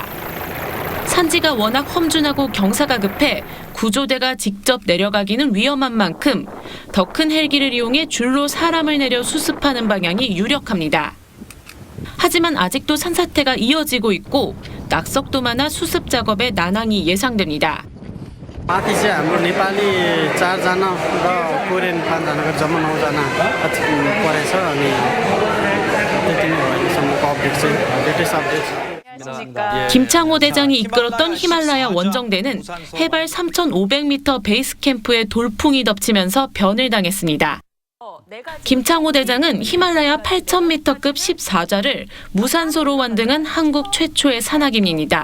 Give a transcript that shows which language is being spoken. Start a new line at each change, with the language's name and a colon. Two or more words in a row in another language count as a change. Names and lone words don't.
Korean: 산지가 워낙 험준하고 경사가 급해 구조대가 직접 내려가기는 위험한 만큼 더 큰 헬기를 이용해 줄로 사람을 내려 수습하는 방향이 유력합니다. 하지만 아직도 산사태가 이어지고 있고 낙석도 많아 수습 작업에 난항이 예상됩니다.
Nepali: माथि चाहिँ हाम्रो नेपाली 4जना र कोरियन 5जनाको जम्मा 9जना परेछ अनि त्यति नै हो अहिलेसम्मको अपडेट चाहिँ
English: latest update.
Korean: 김창호 대장이 이끌었던 히말라야 원정대는 해발 3,500m 베이스 캠프에 돌풍이 덮치면서 변을 당했습니다. 김창호 대장은 히말라야 8,000m급 14좌를 무산소로 완등한 한국 최초의 산악인입니다.